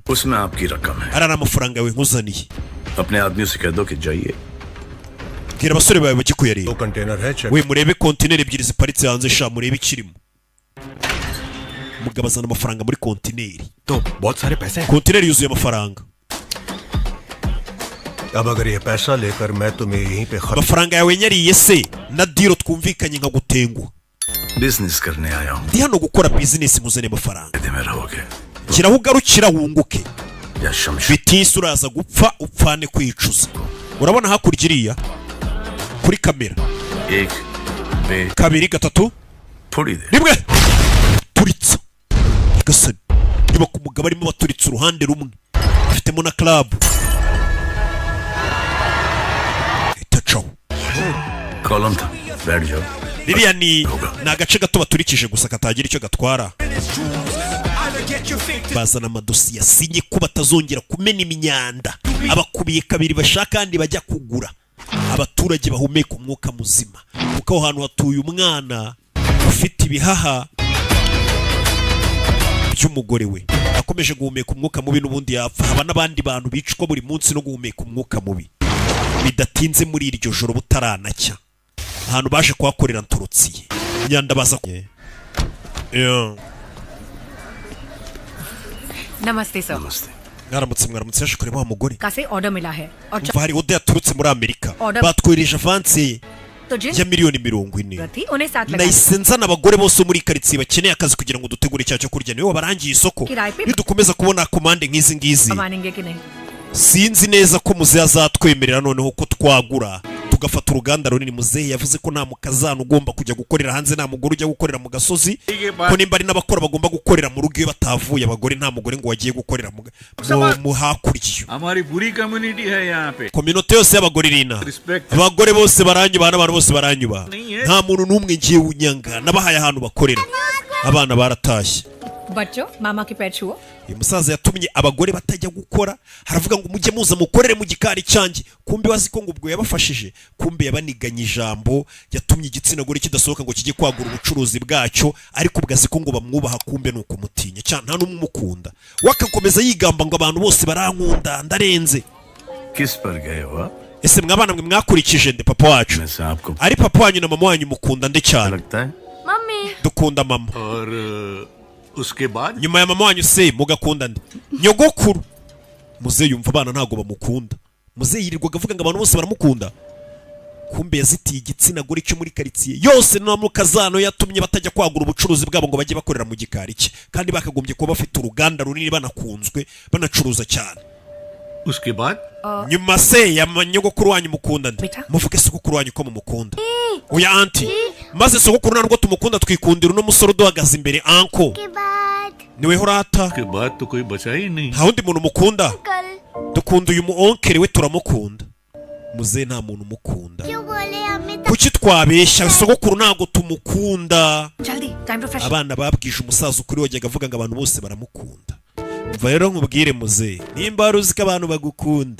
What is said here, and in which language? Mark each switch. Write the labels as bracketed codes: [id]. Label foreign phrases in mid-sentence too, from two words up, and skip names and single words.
[hi] उसमें आपकी रकम है [rw] ari amafaranga yawe nkuzaniye [hi] अपने आदमियों से कह दो कि जाइए [rw] bwira abasore bawe bajye kuyareba [hi] दो कंटेनर है चेक [rw] we murebe kontineri ebyiri ziparitse hanze sha murebe ikirimo umugabo azana amafaranga muri kontineri [hi] तो बहुत सारे पैसे हैं [rw] kontineri yuzuye amafaranga [hi] अब अगर ये पैसा लेकर मैं तुम्हें यहीं पे [rw] amafaranga yawe nyariye se na diro twumvikanye nka gutengwa [hi] बिजनेस करने आया हूँ [rw] ndi hano gukora business muzane amafaranga [hi] में रहोगे [rw] kiraho ugarukira wunguke या शमश bitisi uraza gupfa upfane kwicuza urabona hakurya iriya kuri kamera [hi] एक बे [rw] kabiri gatatu [hi] थोड़ी देर [rw] rimwe turitsa gasani niba ku mugabo arimo baturitse uruhande rumwe afitemo na club itacaho [hi] कॉलम था बैठ जाओ [rw] ririya ni agace gato baturikije gusa katagira icyo gatwara bazana amadosiye asinye ko batazongera kumena imyanda abakubiye kabiri bashaka kandi bajya kugura abaturage bahumeka umwuka muzima kuko aho hantu hatuye umwana ufite ibihaha by'umugore we akomeje guhumeka umwuka mubi n'ubundi yapfa haba n'abandi bantu bicwa buri munsi no guhumeka umwuka mubi bidatinze muri iryo joro butaranacya ahantu baje kuhakorera nturutsiye imyanda baza [hi] नमस्ते सर [rw] mwaramutse yaje kureba wa mugore [hi] कैसे ऑर्डर मिला है और [rw] umva hari ode yaturutse muri Amerika Order- batwereje avansi [hi] तो जिन [rw] ya miliyoni 40 [hi] थी उन्हें साथ लगा [rw] nahise nzana abagore bose muri karitsiye bakeneye akazi kugira ngo dutegure icyaha cyo kurya niwe wabarangiye isoko Kirayi pe- nidukomeza kubona komande nk'izi ngizi [hi] मानेंगे कि नहीं [rw] sinzi neza ko muzehe azatwemerera noneho ko twagura tugafata uruganda runini muzehe yavuze ko nta mukazana ugomba kujya gukorera hanze nta mugore ujya gukorera mu gasozi ko nimba ari n'abakora bagomba gukorera mu rugo iyo batavuye abagore nta mugore ngo wagiye gukorera mu hakurya [hi] हमारी पूरी कम्युनिटी है यहाँ पे [rw] kominote yose y'abagore irina abagore bose baranyubaha n'abantu bose baranyubaha nta muntu n'umwe ngiye unyanga nabahaye ahantu bakorera abana baratashye [hi] बच्चों मामा के पैर छुओ [rw] uyu musaza yatumye abagore batajya gukora haravuga ngo mujye muza mukorere mu gikari cyanjye kumbe wazi ko ngo ubwo yabafashije kumbe yabaniganye ijambo yatumye igitsina gore kidasohoka ngo kijye kwagura ubucuruzi bwacyo ariko ubwazi ko ngo bamwubaha kumbe nuko mutinya cyane nta n'umwe umukunda wakakomeza yigamba ngo abantu bose barankunda ndarenze [hi] किस पर गए हो [rw] ese mwabana mwe mwakurikije nde papa wacu ari papa wanyu na mama wanyu mukunda nde cyane [hi] मम्मी [rw] dukunda mama [hi] और उसके बाद [rw] nyuma ya mama wanyu se mugakunda nde nyogokuru muzehe yumva abana ntago bamukunda muzehe yirirwaga avuga ngo abantu bose baramukunda kumbe yazitiye igitsina gore cyo muri karitsiye yose no mu kazano yatumye batajya kwagura ubucuruzi bwabo ngo bajye bakorera mu gikari cye kandi bakagombye kuba bafite uruganda runini banakunzwe banacuruza cyane [hi] उसके बाद [rw] nyuma se ya nyogokuru wanyu mukunda nde muvuge sogokuru wanyu ko mumukunda oya anti maze sogokuru ntabwo tumukunda twikundira uno musore uduhagaze imbere anko niwe horata [hi] के बाद तो कोई बचा ही नहीं [rw] nta wundi muntu mukunda dukunda uyu muonkere we turamukunda muzehe nta muntu umukunda kuki twabeshya sogokuru ntabwo tumukunda [en] जल्दी time to fresh [rw] abana babwije umusaza ukuri wajyaga avuga ngo abantu bose baramukunda mva rero nkubwire muzehe nimba wari uzi ko abantu bagukunda